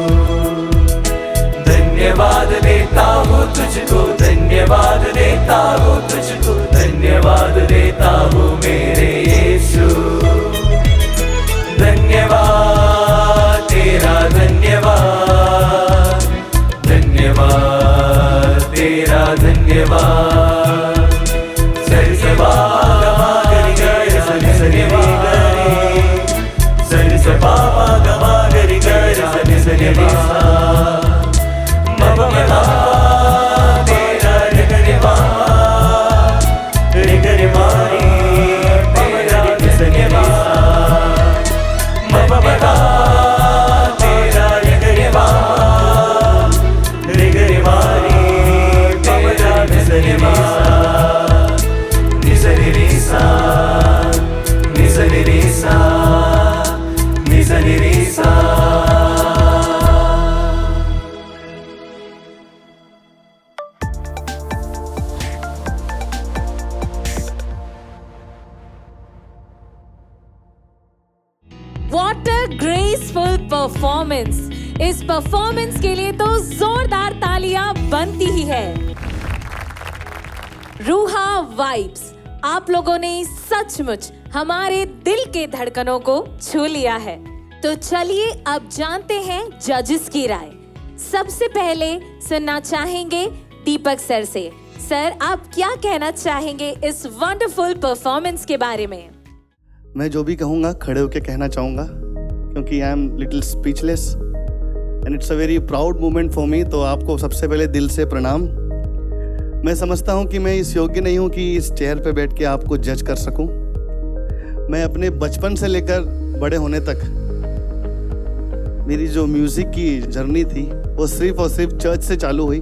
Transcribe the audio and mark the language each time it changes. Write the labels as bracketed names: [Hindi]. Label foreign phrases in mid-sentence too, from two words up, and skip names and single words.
[Hindi] धन्यवाद देता हूँ तुझको, धन्यवाद देता हूँ तुझको, धन्यवाद देता हूँ मेरे यीशु। धन्यवाद तेरा धन्यवाद, धन्यवाद तेरा धन्यवाद। सरि स पा ग मा ग रि ग रि स नि स नि रि ग रि, सरि स पा ग मा ग रि ग रि स नि स नि रि सा। म प म प तेरा रि ग रि मा, रि ग रि मा रि तेरा रि स नि रि सा। म प म प तेरा रि ग रि मा, रि ग रि मा रि तेरा रि स नि रि सा। Ni sa ni ri sa, ni sa ni ri sa, ni sa ni ri sa। [English] What a graceful performance! [Hindi] इस परफॉर्मेंस के लिए तो जोरदार तालियां बनती ही है। रूहा वाइब्स, आप लोगों ने सचमुच हमारे दिल के धड़कनों को छू लिया है। तो चलिए अब जानते हैं जजेस की राय। सबसे पहले सुनना चाहेंगे दीपक सर से। सर, आप क्या कहना चाहेंगे इस [English] wonderful performance [Hindi] के बारे में? मैं जो भी कहूँगा खड़े होकर कहना चाहूँगा, क्योंकि [English] I am little speechless and it's a very proud moment for me. [Hindi] तो आपको सबसे पहले दिल से प्रणाम। मैं समझता हूँ कि मैं इस योग्य नहीं हूँ कि इस चेयर पे बैठ के आपको जज कर सकूँ, मैं अपने बचपन से लेकर बड़े होने तक मेरी जो म्यूज़िक की जर्नी थी वो सिर्फ और सिर्फ चर्च से चालू हुई।